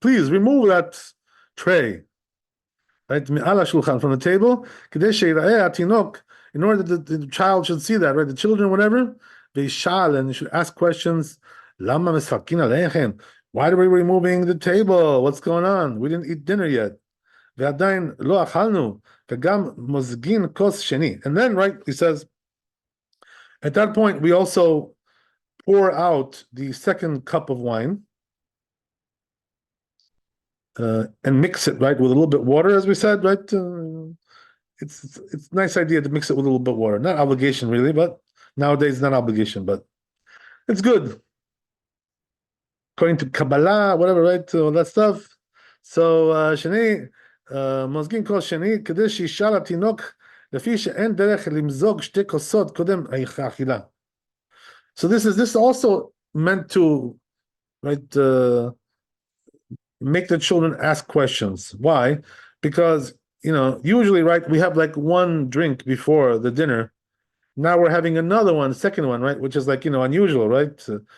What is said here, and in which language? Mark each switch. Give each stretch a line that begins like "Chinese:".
English: Please remove that tray, right? מעל השולחן, from the table, כדי שיראה התינוק, in order that the child should see that, right? The children, whatever, וישאל, and you should ask questions, למה משחקים עליכם? Why are we removing the table? What's going on? We didn't eat dinner yet.
Hebrew: ועדיין לא אכלנו, וגם מוזגין כוס שני.
English: And then, right, he says, at that point, we also pour out the second cup of wine and mix it, right, with a little bit of water, as we said, right? It's a nice idea to mix it with a little bit of water. Not obligation, really, but nowadays, not obligation, but it's good. According to Kabbalah, whatever, right? All that stuff.
Hebrew: So, Shani, מוזגין כוס שני, כדי שישאל התינוק, לפי שאין דרך למזוג שתי כוסות קודם האכילה.
English: So this is also meant to, right, make the children ask questions. Why? Because usually, right, we have like one drink before the dinner. Now we're having another one, second one, right, which is like unusual, right?